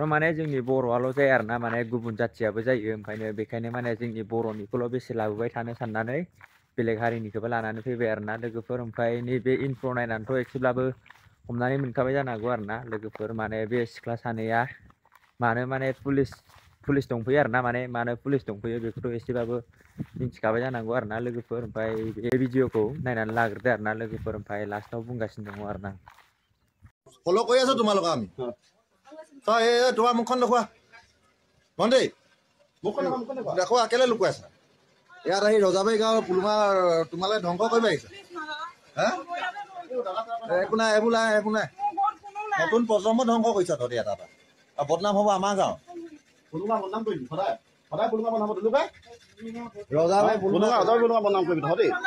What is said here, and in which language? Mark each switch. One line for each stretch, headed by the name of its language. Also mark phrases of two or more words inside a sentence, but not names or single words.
Bodo: माने जोंनि बर'आल' जाया आरोना माने गुबुन जाथियाबो जायो ओंखायनो बेखायनो माने जोंनि बर'निखौल' बेसे लाबोबाय थानो साननानै बेलेग हारिनिखौबो लानानै फैबाय आरोना लोगोफोर ओमफ्राय नैबे इन्ट्र नायनानैथ' एसेब्लाबो हमनानै मोनखाबाय जानो हागौ आरोना लोगोफोर माने बे सिख्ला सानैया मानो माने पुलिस दंफैयो आरोना माने मानो पुलिस दंफैयो बेखौथ' एसेबाबो मिथिखाबाय जानांगौ आरोना लोगोफोर ओमफ्राय बे भिडिअखौ नायनानै लाग्रोदो आरोना लोगोफोर ओमफ्राय लास्टाव बुंगासिनो दङ आरोना
Assamese: ফলো কৰি আছো তোমালোকক আমি তই এই তোমাৰ মুখখন দেখুৱা ভণ্টি মুখখন দেখুৱা কেলে লুকুৱাই আছা ইয়াত আহি ৰজাবাৰী গাঁৱৰ পুলুমা তোমালে ধ্বংস কৰিব আহিছে একো নাই একো নাই নতুন প্ৰজন্ম ধ্বংস কৰিছা তহঁতি এটা আৰু বদনাম হ'ব আমাৰ গাঁও পুলুমা বদনাম কৰিবি সদায় পুলুমা বনাব দিলোঁ ৰজাবাৰী পুলুমা বদনাম কৰিবি তহঁতি